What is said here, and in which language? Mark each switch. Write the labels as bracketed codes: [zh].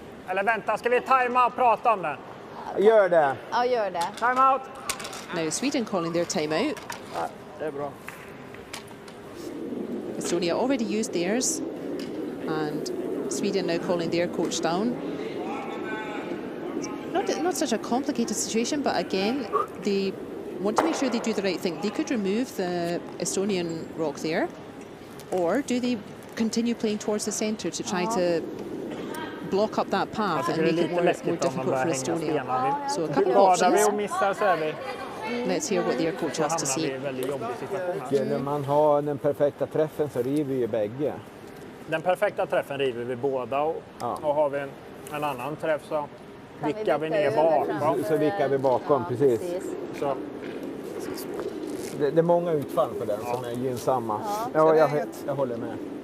[sv] Eller vänta, ska vi tajma och prata om den? Gör det. Ja, gör det. [en] Time out! Now Sweden calling their timeout. [sv] Ja, det är bra. [en] Estonia already used theirs, and Sweden now calling their coach down. Not such a complicated situation, but again, they want to make sure they do the right thing. They could remove the Estonian rock there, or do they continue playing towards the centre to try to block up that path and make it more difficult for Estonia? So a couple of options. Let's hear what their coach has to say. [sv] Skulle man ha den perfekta träffen så river ju bägge. Den perfekta träffen river vi båda, och har vi en annan träff så vickar vi ner bakom. Så vickar vi bakom, precis. Så. Det är många utfall på den som är gynnsamma. Ja, jag håller med.